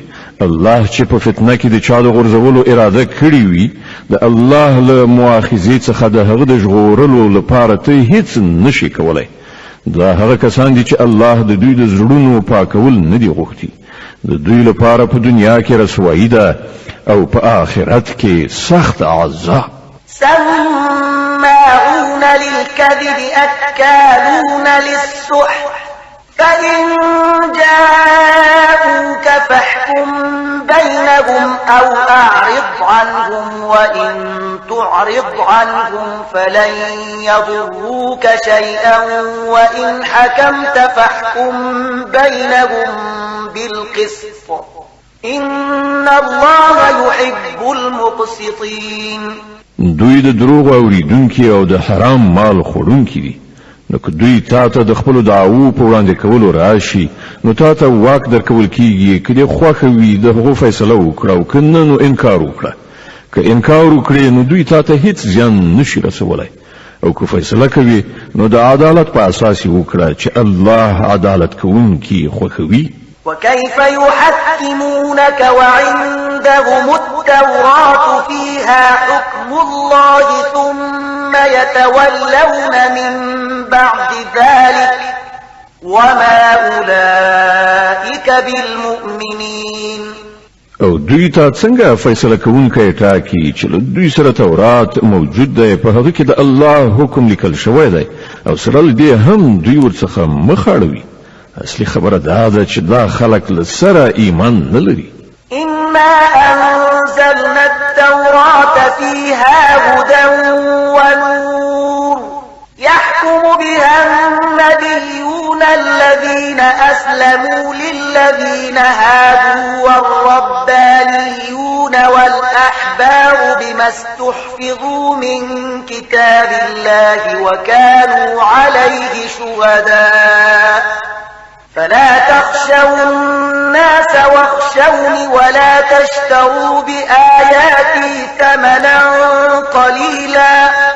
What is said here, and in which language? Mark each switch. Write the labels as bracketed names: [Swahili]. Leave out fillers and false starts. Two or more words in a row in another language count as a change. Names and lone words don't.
[Pashto] الله چې په فتنه کې د چا د غورځولو اراده کړې وي د الله له مؤاخذې څخه د هغه د ژغورلو لپاره ته هیڅ نشي کولی. دا هغه کسان دي چې الله د دوی د زړونو پاکول نه دي غوښتي، د دوی لپاره په دنیا کې رسوایی ده او په آخرت کې سخت عذاب. [Arabic] سماعون للكذب أكالون للسحت فإن جاءوك فاحكم بينهم أو أعرض عنهم وإن تعرض عنهم فلن يضروك شيئا وإن حكمت فاحكم بينهم بالقسط إن الله يحب المقسطين. [Pashto] دوی د دروغ اوریدونکي او د حرام مال خوړونکي دي، نو که دوی تا ته د خپلو دعوو په وړاندې کولو راشي نو تا ته واک درکول کیږي که دې خوښه وي د هغو فیصله وکړه او که نه نو انکار وکړه. که انکار وکړې نو دوی تا ته هیڅ زیان نشي رسولی، او که فیصله کوي نو د عدالت په اساس یې وکړه چې الله عدالت کوونکي خوښوي. [Arabic] وكيف يحكمونك وعندهم التوراة فيها حكم الله ثم يتولون من بعد ذلك وما أولئك بالمؤمنين. [Pashto] او دوی ته څنګه فیصله کوونکی ټاکي چې له دوی سره تورات موجود دی، په هغه کې د الله حکم لیکل شوی دی او سره له دې هم دوی ورڅخه مخ اړوي. اصلي خبره دا ده چې دا خلق له سره ایمان نه لري. [Arabic] إنا أنزلنا التوراة فيها هدى ونور يحكم بها النبيون الذين أسلموا للذين هادوا والربانيون والأحبار بما استحفظوا من كتاب الله وكانوا عليه شهداء فلا تخشوا الناس واخشوني ولا تشتروا بآياتي ثمنا قليلا